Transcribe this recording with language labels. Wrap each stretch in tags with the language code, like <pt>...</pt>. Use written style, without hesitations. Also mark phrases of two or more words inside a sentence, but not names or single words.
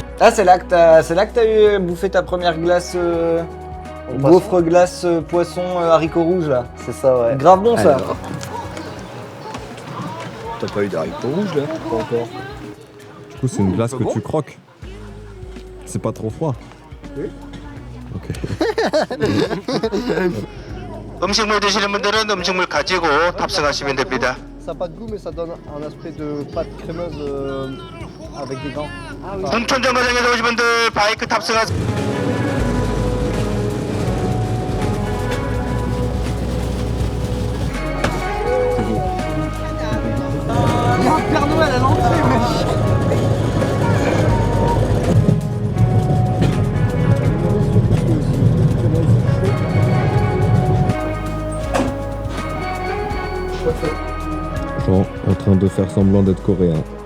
<fr>Ah, c'est là que t'as eu bouffé ta première glace, gaufre glace poisson haricots rouges là. C'est ça, ouais. Grave bon ça. Alors. T'as pas eu d'haricots rouges là? Pas encore. Du coup c'est une glace que tu croques. C'est pas trop froid. Oui. Ok.</fr> <ko>음식물 드시는 분들은 음식물 가지고 탑승하시면 됩니다.</ko> <fr>Ça n'a pas de goût, mais ça donne un aspect de pâte crémeuse avec des dents. Ah oui.</fr> <ko>동천 정거장에서 오신 분들 바이크 탑승하세요.</ko> <fr>Il y a un Père Noël à l'entrée, wesh. Jean en train de faire semblant d'être coréen.</fr>